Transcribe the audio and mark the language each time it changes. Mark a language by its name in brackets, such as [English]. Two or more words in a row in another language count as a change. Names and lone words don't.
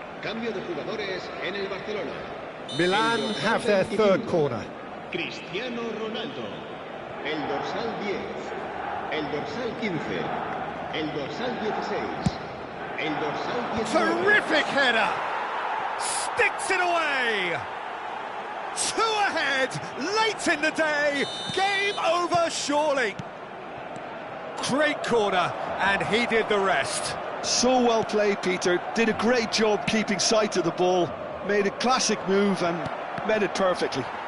[Spanish] Cambio de jugadores en el Barcelona. Milan El dorsal [English] have their 25, third corner. [Spanish] Cristiano Ronaldo. El dorsal 10. El dorsal 15. El dorsal 16. El dorsal 19. [English] Terrific header! Sticks it away! 2 ahead, late in the day, game over surely. Great corner, and he did the rest. So well played, Peter. Did a great job keeping sight of the ball. Made a classic move and met it perfectly.